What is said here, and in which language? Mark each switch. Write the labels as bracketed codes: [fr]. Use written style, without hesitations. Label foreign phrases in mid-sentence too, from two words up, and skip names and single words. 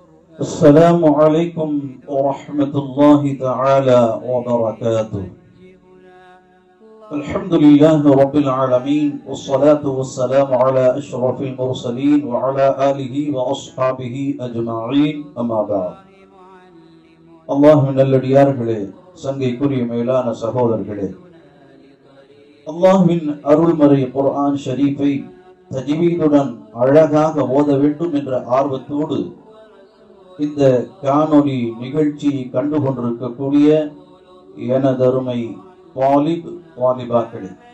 [ar] السلام عليكم ورحمة الله تعالى وبركاته. الحمد لله رب العالمين والصلاة والسلام على أشرف المرسلين وعلى آله وأصحابه أجمعين أما بعد. [ta] அல்லாஹ்வின் நல்லடியார்களே, சங்கைக்குரிய மேலான சகோதரர்களே, அல்லாஹ்வின் அருள்மறை குர்ஆன் ஷரீஃபை தஜ்வீதுடன் அழகாக ஓத வேண்டும் என்ற ஆர்வத்தோடு இந்த காணொளி நிகழ்ச்சியை கண்டு கொண்டிருக்கக்கூடிய எனதருமை வாலிபாக்களே,